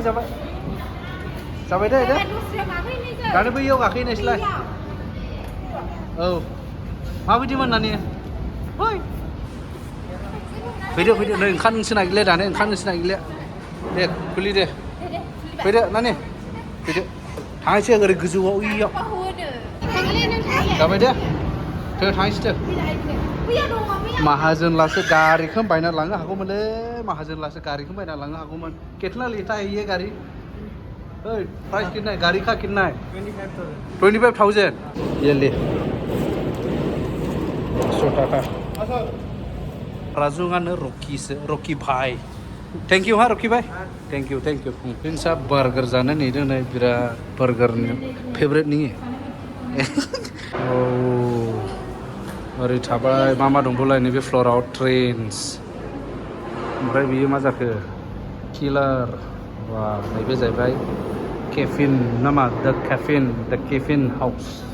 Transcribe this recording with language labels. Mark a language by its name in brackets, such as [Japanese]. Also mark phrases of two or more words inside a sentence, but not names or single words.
[Bodo] दे दानो बैयाव गाखोहैनायसैलाय औ माबायदिमोन नानि फैदो नै ओंखारनोसो नागिरले दानो ओंखारनोसो नागिरले दे खुलि दे फैदो नानि फैदो थांनोसै ओरै गोजौआव इयाव जाबाय दे थ थांसै दे माहाजोनलासो गारिखौ बायना लांनो हागौमोनलै माहाजोनलासो गारिखौ बायना लांनो हागौमोन [Hindi] कितना लेता है ये गाड़ी ओइ प्राइस कितना है गाड़ी का कितना है 25,000 ये ले [Bodo] 100 टाका राजुंगानो रॉकी भाई [English] thank you [Bodo] हाँ रॉकी भाई [English] thank you [Bodo] जों सा बार्गार जानो नेदों नै बिराद बार्गारनि फेभरेट नि औ ओरै थाबाय मा दंबावलाय नैबे फ्ल'राव ट्रेन्स ओमफ्राय बियो मा जाखो किलार बा नैबे जाहैबाय केफिन नामा द केफिन हाउस